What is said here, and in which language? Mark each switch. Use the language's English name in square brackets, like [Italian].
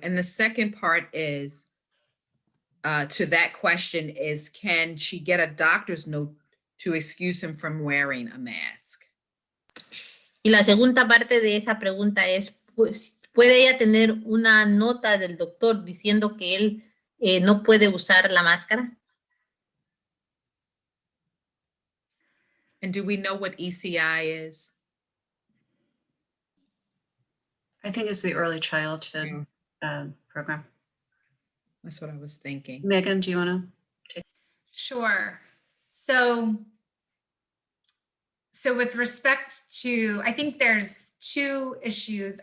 [English] And the second part is, to that question is, can she get a doctor's note to excuse him from wearing a mask? [Spanish] Y la segunda parte de esa pregunta es, pues, ¿puede ella tener una nota del doctor diciendo que él no puede usar la máscara? [English] And do we know what ECI is? I think it's the early childhood program. That's what I was thinking. Megan, do you want to? Sure. So with respect to, I think there's 2 issues.